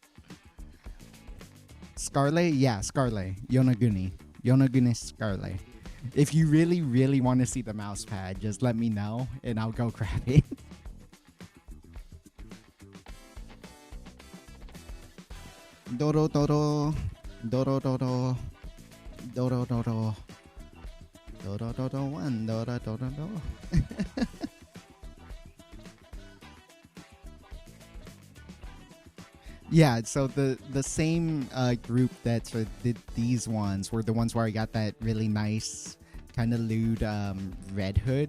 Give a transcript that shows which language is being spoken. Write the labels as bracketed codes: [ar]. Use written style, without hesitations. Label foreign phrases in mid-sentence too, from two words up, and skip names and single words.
[en] Scarlet, yeah, Scarlet. Yonaguni Scarlet. If you really, really want to see the mouse pad, just let me know and I'll go grab it. Dodo dodo. Dodo dodo. Dodo dodo. Dodo dodo one. Dodo dodo do. Yeah, so the same group that did these ones were the ones where I got that really nice kind of lewd red hood.